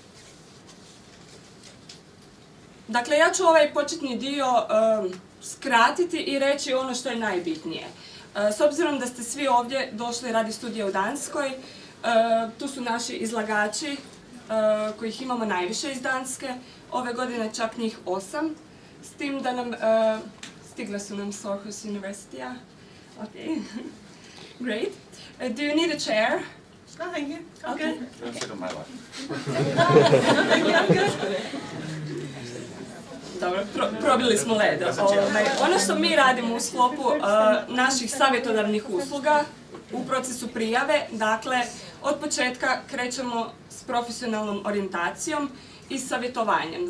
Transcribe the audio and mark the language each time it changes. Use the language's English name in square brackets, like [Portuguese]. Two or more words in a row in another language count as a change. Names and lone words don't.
[Croatian] Dakle, ja ću ovaj početni dio skratiti i reći ono što je najbitnije. S obzirom da ste svi ovdje došli radi studija u Danskoj, tu su naši izlagači, kojih imamo najviše iz Danske, ove godine čak njih 8, s tim da nam, stigle su nam s Aarhus University-a. [English] Okay. Great. Do you need a chair? No, thank you. Okay. Don't sit on my lap. Thank you, I'm good. [Croatian] Dobro, probili smo led. Ono što mi radimo u sklopu naših savjetodavnih usluga u procesu prijave, dakle, od početka krećemo s profesionalnom orijentacijom i savjetovanjem.